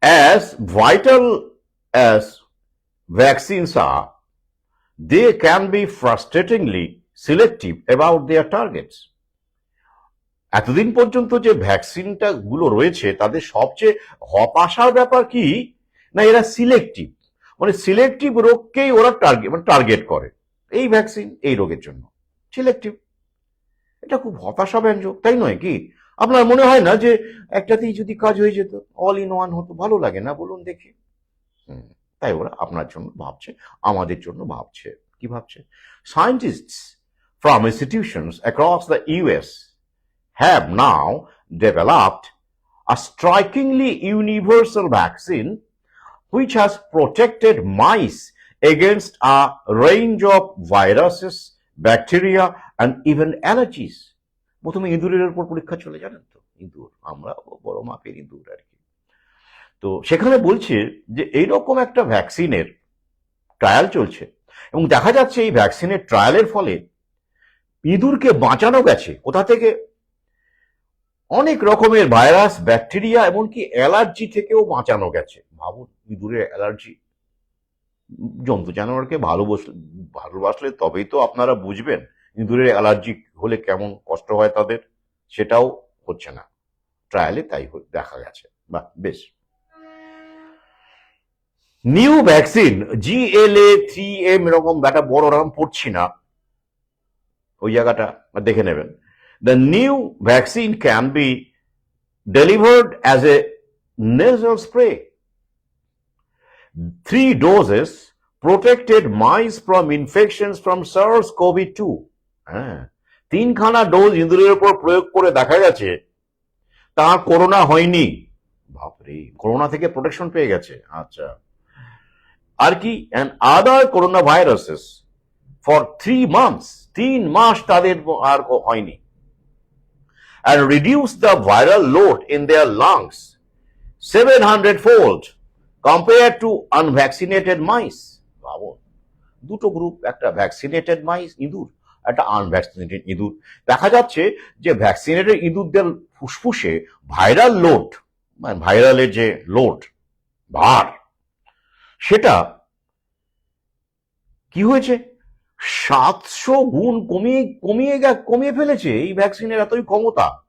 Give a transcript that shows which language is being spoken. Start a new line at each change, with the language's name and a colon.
English: As vital as vaccines are, they can be frustratingly selective about their targets.
Bangla: এতদিন পর্যন্ত যে ভ্যাকসিনটা গুলো রয়েছে তাদের সবচেয়ে হতাশার ব্যাপার কি না, এরা সিলেক্টিভ, মানে সিলেক্টিভ রোগকেই ওরা টার্গেট করে। এই ভ্যাকসিন এই রোগের জন্য সিলেক্টিভ, এটা খুব হতাশাব্যঞ্জক, তাই নয় কি? আপনার মনে হয় না যে একটাতেই যদি কাজ হয়ে যেত,
English: all in one
Bangla: হতো, ভালো লাগে না বলুন দেখি? তাই ওরা আপনার জন্য ভাবছে, আমাদের জন্য ভাবছে। কি ভাবছে?
English: Scientists from institutions across the US have now developed a strikingly universal vaccine which has protected mice against a range of viruses, bacteria and even allergies.
Bangla: প্রথমে ইঁদুরের উপর পরীক্ষা চলে, জানেন তো, ইঁদুর, আমরা বড় মাপের ইঁদুর আর কি। তো সেখানে বলছে যে এইরকম একটা ভ্যাকসিনের ট্রায়াল চলছে এবং দেখা যাচ্ছে এই ভ্যাকসিনের ট্রায়ালের ফলে ইঁদুরকে বাঁচানো গেছে কোথা থেকে, অনেক রকমের ভাইরাস, ব্যাকটেরিয়া, এমনকি অ্যালার্জি থেকেও বাঁচানো গেছে। ভাবুন, ইঁদুরের অ্যালার্জি। জন্তু জানোয়ারকে ভালোবাসলে তবেই তো আপনারা বুঝবেন ইঁদুরের অ্যালার্জি হলে কেমন কষ্ট হয় তাদের। সেটাও হচ্ছে না, ট্রায়ালে তাই দেখা গেছে। বাহ, বেশ। নিউ ভ্যাকসিন GLA3M, এরকম একটা বড় নাম পড়ছি না, ওই জায়গাটা দেখে নেবেন।
English: The new vaccine can be delivered as a nasal spray. 3 doses protected mice from infections from SARS-CoV-2.
Bangla: হ্যাঁ, 3খানা ডোজ ইঁদুরের উপর প্রয়োগ করে দেখা গেছে তার করোনা হয়নি। বাপরে, করোনা থেকে প্রোটেকশন পেয়ে গেছে। আচ্ছা, আর কি,
English: and other coronaviruses for 3 months,
Bangla: 3 মাস তাদের আর হয়নি,
English: and reduce the viral load in their lungs 700-fold compared to unvaccinated mice.
Bangla: ভাবো, দুটো গ্রুপ, একটা ভ্যাকসিনেটেড মাইস ইঁদুর, একটা আনভ্যাকসিনেটেড ইঁদুর। দেখা যাচ্ছে যে ভ্যাকসিনেটেড ইঁদুরদের ফুসফুসে ভাইরাল লোড, মানে ভাইরালের যে লোড, ভার, সেটা কি হয়েছে, 700 গুণ কমিয়ে ফেলেছে এই ভ্যাকসিনের এতই ক্ষমতা।